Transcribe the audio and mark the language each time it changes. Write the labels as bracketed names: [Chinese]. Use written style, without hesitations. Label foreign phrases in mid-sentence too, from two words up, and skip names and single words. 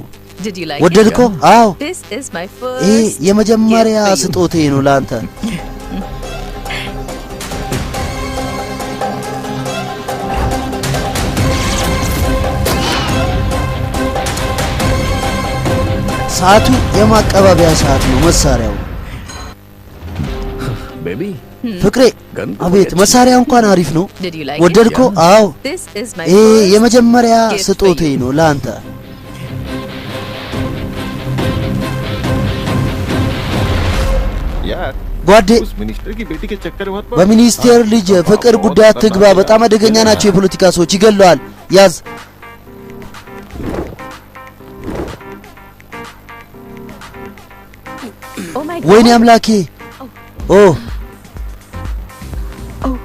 [English] Did you like [Amharic] ወደድኮ [English] it? [Amharic] አዎ [English] This is my [Amharic] ይሄ [English] first [Amharic] የመጀመሪያ [English] gift for you. [Amharic] ስጦታዬ ነው ላንተ ሰዓቱ የማቀባበያ ሰዓት ነው መሳሪያው [Hindi] बेबी [Amharic] ፍቅሬ አቤት መሳሪያ እንኳን አሪፍ ነው [English] Did you like [Amharic] ወደድኮ [English] it? [Amharic] አዎ [English] This is my [Amharic] ይሄ [English] first [Amharic] የመጀመሪያ [English] gift for [Amharic] ስጦታዬ [English] you. [Amharic] ነው ላንተ [Hindi] यार [Amharic] ጓዴ [Hindi] उस मिनिस्टर की बेटी के चक्कर में मत पड़ [Amharic] በሚኒስቴር ልጅ ፍቅር ጉዳይ አትግባ በጣም አደገኛ ናቸው የፖለቲካ ሰዎች ይገለዋል ያዝ [English] Oh my [Amharic] ወይኔ [English] God. [Amharic] አምላኬ ኦ